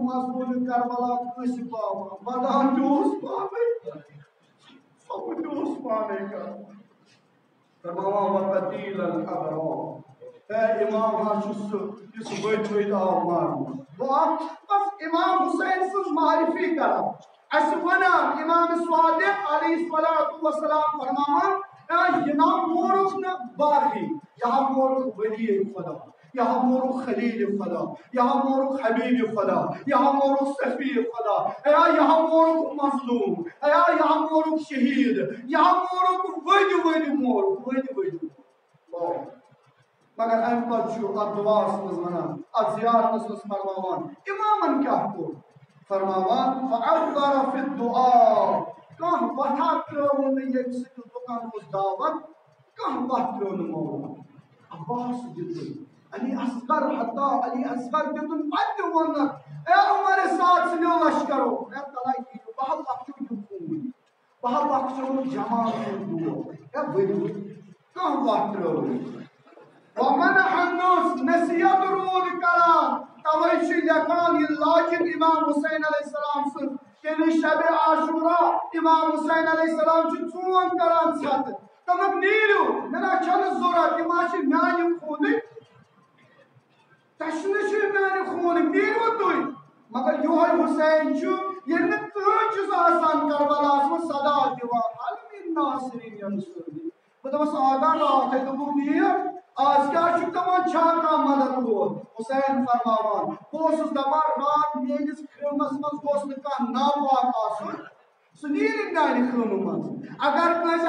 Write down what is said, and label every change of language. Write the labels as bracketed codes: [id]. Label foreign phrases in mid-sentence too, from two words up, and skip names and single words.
[ks] مضموٗن کربلا کٲنٛسہِ پاوان ودان تہِ اوس پانے سۄ تہِ اوس پانے کران فرماوان [ar] وقتیل الابرار [ks] اے امام ہا چھُ سُہ یُس ؤتھۍ ؤتھۍ آو مارنہٕ بس امام حسین سٕنٛز معرفی کران اَسہِ وَنان امام صادق [ar] علیہ الصلوۃ والسلام [ks] فرماوان یہِ نا مورُکھ نہٕ باغی یہاں مورُکھ ولی خدا یہاں مورُکھ خلیل خدا یہاں مورُکھ حبیب خدا یہاں مورُکھ صفی خدا یہاں مورُکھ مظلوم یہاں مورُکھ شہید یہاں مورُکھ ؤدۍ ؤدۍ مورُکھ ؤدۍ ؤدۍ مگر امہِ پتہٕ چھُ اتھ دُعاہس منٛز ونان اتھ زیارتس منٛز فرماوان امامن کیاہ کوٚر فرماوان [ar] فَأَوْغَرَ فِي الدُّعَاء [ks] کانٛہہ وَتھا ترٛٲوٕن نہٕ ییٚمہِ سۭتۍ لُکن اوس دعوت کانٛہہ وَتھ ترٛٲو نہٕ مولا عباس دِتُن علی اصغر حتیٰ علی اصغر دِتُن پتہٕ تہِ ووٚننکھ اے عمر ساتھ سٕنٛدیو لشکرو اے تلاے کِہیٖنۍ بہٕ بخشو یہِ خوٗن بہٕ بخشو جمال سُنٛد دود اے ؤنِو کانٛہہ وَتھ ترٛٲو نہٕ [ar] وَمَنَحَ النَّاسَ [ks] نصیحت روٗد کران توے چھُ لیکھان یہِ لاجِک امام حسین [ar] علیہ السلام [ks] سٕنٛز یعنی شبِ عاشورہ امام حسین [ar] علیہ السلام [ks] چھُ ژوٗن کران ژھٮ۪تہٕ دوٚپُکھ نیٖرِو مےٚ نہ چھنہٕ ضوٚرتھ یہِ ما چھِ میانہِ خوٗنٕکۍ تۄہہِ چھُنہٕ چھُ میانہِ خوٗنٕکۍ نیٖرِو تُہۍ مگر یِہوے حسین چھُ ییٚلہِ نہٕ کٕہۭنۍ چھُس آسان کربلاہس منٛز صدا دِوان [ar] هل من ناصر ینصرنی [ks] بہٕ دَپَس آگاہ راتھٕے دوٚپُکھ نیٖر آز کیٛاہ چھُکھ دَپان چھا کانٛہہ مدد وول حسین فرماوان بہٕ اوسُس دَپان راتھ میٲنِس خیمس منٛز گوٚژھ نہٕ کانٛہہ ناپاک آسُن سُہ نیرِ میانہِ خیمہٕ منٛز اگر کٲنٛسہِ